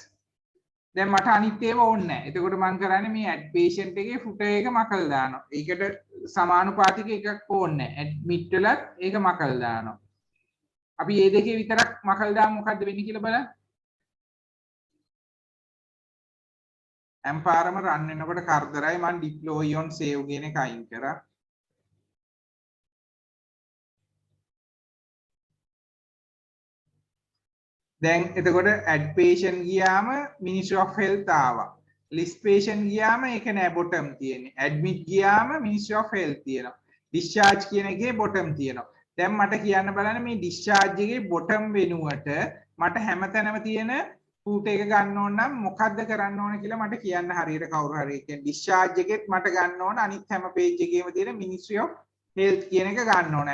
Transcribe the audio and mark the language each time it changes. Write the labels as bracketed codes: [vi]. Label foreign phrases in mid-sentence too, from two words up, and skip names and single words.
[si] දැන් මට අනිත් ඒවා ඕනේ නැහැ. එතකොට මම කරන්නේ මේ [en] add patient [si] එකේ footer එක මකලා දානවා. ඒකට සමානුපාතික එකක් ඕනේ නැහැ. admit වලත් ඒක මකලා දානවා. අපි මේ දෙකේ විතරක් මකලා දාමු මොකද්ද වෙන්නේ කියලා බලන්න. හැම්පාරම රන් වෙනකොට කරදරයි. මම [en] deploy on save [si] කියන එක අයින් කරා. දැන් එතකොට [en] add patient [si] ගියාම Ministry of Health ආවා. [en] list patient [si] ගියාම ඒක නෑ bottom තියෙන්නේ. admit ගියාම Ministry of Health තියෙනවා. discharge කියන එකේ bottom තියෙනවා. දැන් මට කියන්න බලන්න මේ discharge එකේ bottom වෙනුවට මට හැමතැනම තියෙන footer එක ගන්න ඕන නම් මොකද්ද කරන්න ඕන කියලා මට කියන්න හරියට කවුරු හරි. ඒ කියන්නේ discharge එකෙත් මට ගන්න ඕන අනිත් හැම page එකේම තියෙන Ministry of Health කියන එක ගන්න ඕන.